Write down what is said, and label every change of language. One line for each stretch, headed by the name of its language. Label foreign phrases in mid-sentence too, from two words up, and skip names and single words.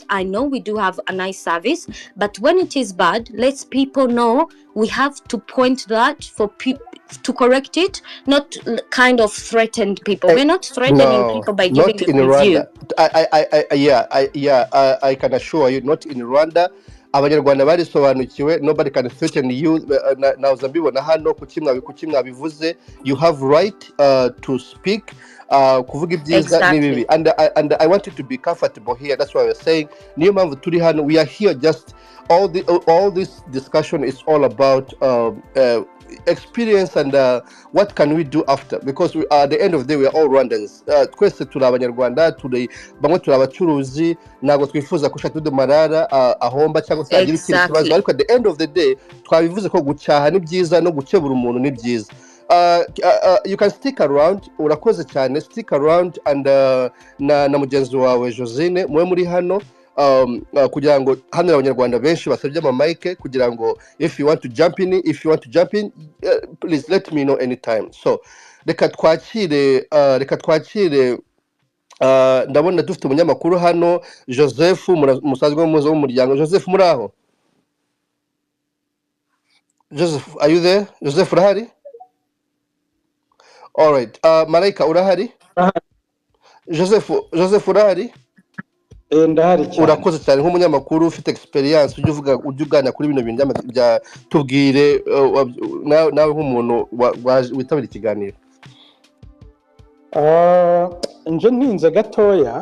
English: I know we do have a nice service, but when it is bad, let people know. We have to point that for people to correct it, not kind of threaten people. We're not threatening people by giving a review. I can assure you, not in Rwanda.
Kinyarwanda: Abanyarwanda barisobanukiwe,
English: nobody can threaten you.
Kinyarwanda: Now Zambibona hano kuki mwabivuze,
English: you have right to speak,
Kinyarwanda: kuvuga ibyiza n'ibibi,
English: and I want you to be comfortable here. That's why we're saying
Kinyarwanda: niyo mpamvu turi hano.
English: We are here just all this discussion is all about experience and what can we do after, because we are at the end of the day we are all Rwandans.
Kinyarwanda: Twese turi abanyarwanda, bamwe turi abacuruzi, ntabwo twifuza ko Shatu de Marara ahomba cyangwa se agira ikindi kibazo, ariko
English: at the end of the day
Kinyarwanda: twabivuze ko gucyaha ni byiza no gukebura umuntu ni byiza.
English: You can stick around,
Kinyarwanda: urakoze cyane,
English: stick around, and
Kinyarwanda: na mugenzi wawe Josine mwe muri hano kugira ngo hano abanyarwanda benshi basabye amamike kugira ngo
English: if you want to jump in, please let me know anytime.
Kinyarwanda: So reka twakire ndabona dufite umunyamakuru hano, Joseph, musanzwe muzo w'umuryango. Joseph, muri aho?
English: Joseph, are you there? Joseph, urahari? All right. Malaika,
Kinyarwanda: urahari? Joseph, urahari? Ndahari cyane. Urakoze cyane nk'umunyamakuru ufite experience, ujya uganira kuri bino bintu bya tubwire nawe nk'umuntu witabira ikiganiro. Nje ntinze gatoya.